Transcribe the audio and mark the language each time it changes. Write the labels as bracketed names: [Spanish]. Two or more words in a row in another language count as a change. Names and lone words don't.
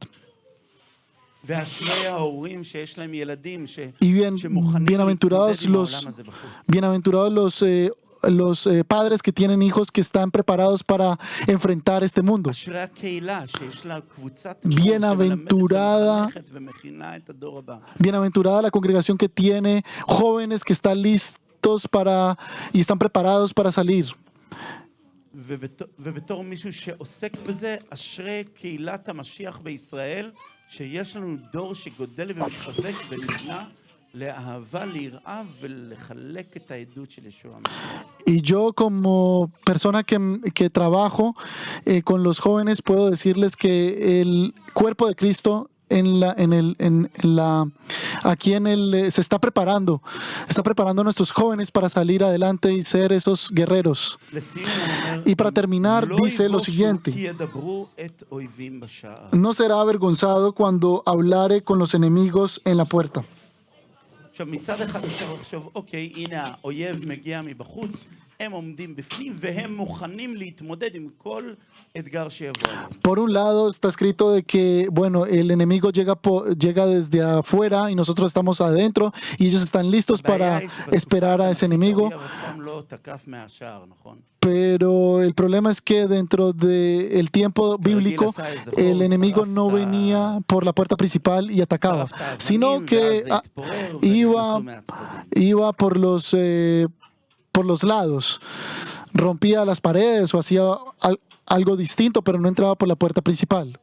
[Hebrew] ואשרי ההורים שיש להם ילדים [Spanish] Y [Hebrew] שמוכנים [Spanish] bienaventurados [Hebrew] להתמודד עם [Spanish] los, [Hebrew] העולם הזה בחוץ. [Spanish] bienaventurados los padres que tienen hijos que están preparados para enfrentar este mundo. [Hebrew] אשרי הקהילה שיש לה קבוצת [Spanish] Bienaventurada. [Hebrew] שמלמדת ומכינה את הדור הבא. [Spanish] Bienaventurada la congregación que tiene jóvenes que están listos y están preparados para salir. [Hebrew] ובתור מישהו שעוסק בזה, אשרי קהילת המשיח בישראל, שיש לנו דור שגודל ומתחזק ונבנה לאהבה, ליראה ולחלק את העדות של ישוע המשיח. [Spanish] Y yo como persona que trabajo con los jóvenes puedo decirles que el cuerpo de Cristo aquí se está preparando a nuestros jóvenes para salir adelante y ser esos guerreros. Y para terminar dice lo siguiente: no será avergonzado cuando hablare con los enemigos en la puerta. [Hebrew] עכשיו מצד אחד אפשר לחשוב, אוקיי, הנה האויב מגיע מבחוץ, הם עומדים בפנים והם מוכנים להתמודד עם כל אתגר שיבוא. [Spanish] Por un lado está escrito de que, bueno, el enemigo llega desde afuera y nosotros estamos adentro y ellos están listos para esperar a ese enemigo. Pero el problema es que dentro del tiempo bíblico el enemigo no venía por la puerta principal y atacaba, sino que iba por los lados, rompía las paredes o hacía algo distinto, pero no entraba por la puerta principal.